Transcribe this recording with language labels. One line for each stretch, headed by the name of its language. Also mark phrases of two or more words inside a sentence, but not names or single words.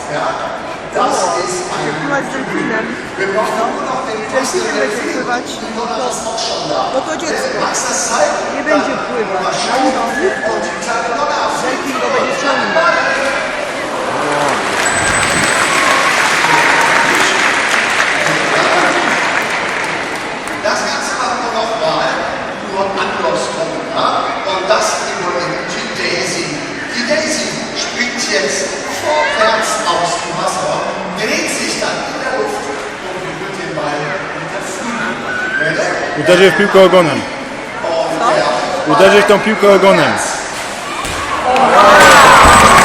German: Ja? Das ist ein Wir brauchen nur noch den Posten der Delfin. Die Donner ist auch schon da. Magst du das zeigen?
Polish: Nie będzie pływać.
German: Und die kleine Donner fliegt über die Donner. Das Ganze machen wir nochmal, nur andersrum. Ja? Und das übernimmt die Daisy. Die Daisy springt jetzt vorwärts aus dem Wasser, dreht sich dann in der Luft und berührt den Ball mit der Flügel.
Polish: Uderzy w piłkę ogonem. Uderzy w tą piłkę ogonem.